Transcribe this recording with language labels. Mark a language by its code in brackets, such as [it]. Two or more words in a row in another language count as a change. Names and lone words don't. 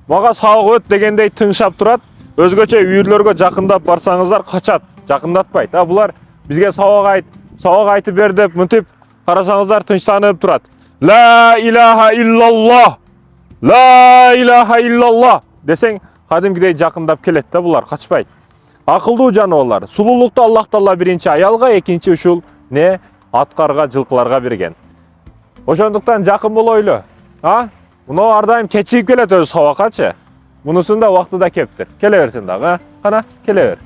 [ky] Мага сабак өт дегендей тыңшап турат. Өзгөчө үйүрлөргө жакындап барсаңыздар качат, жакындатпайт. Булар бизге сабак айтып бер деп мынтип карасаңыздар тынчтанып турат. [ar] لا إله إلا الله. لا إله إلا الله [ky] десең кадимкидей жакындап келет да, булар качпайт. Акылдуу жаныбарлар. Сулуулукту Аллах Таала биринчи аялга, экинчи ушул аткарга, жылкыларга берген. Ошондуктан жакын болойлу. Мына ар дайым кечигип келет өзү сабакачы. Мунусун да убактыда кептир. Келе берсин дагы, кана, келе бер.